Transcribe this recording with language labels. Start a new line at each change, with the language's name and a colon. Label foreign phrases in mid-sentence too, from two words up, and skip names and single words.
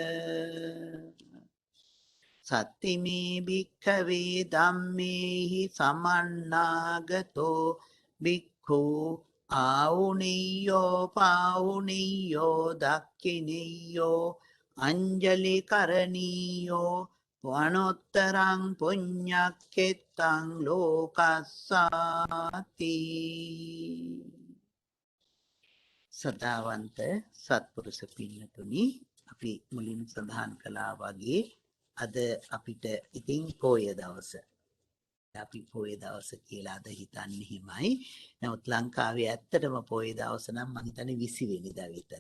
Pali: සත්තිමේ භික්ඛවේ ධම්මේහි සමන්නාගතෝ භික්ඛු ආවුනිය්‍යෝ පාවුනිය්‍යෝ දක්ඛිනිය්‍යෝ අංජලි කරණීයෝ වනොත්තරං පුඤ්ඤක්ඛෙත්තං ලෝකස්සාති
Sinhala: සදාවන්ත සත්පුරුෂ පින්නතුනි අපි මුලින් සඳහන් කළා වගේ අද අපිට ඉතින් පොය දවස. අපි පොය දවස කියලා අද හිතන්නේ හිමයි. නමුත් ලංකාවේ ඇත්තටම පොය දවස නම් මම හිතන්නේ 20 වෙනිදා විතර.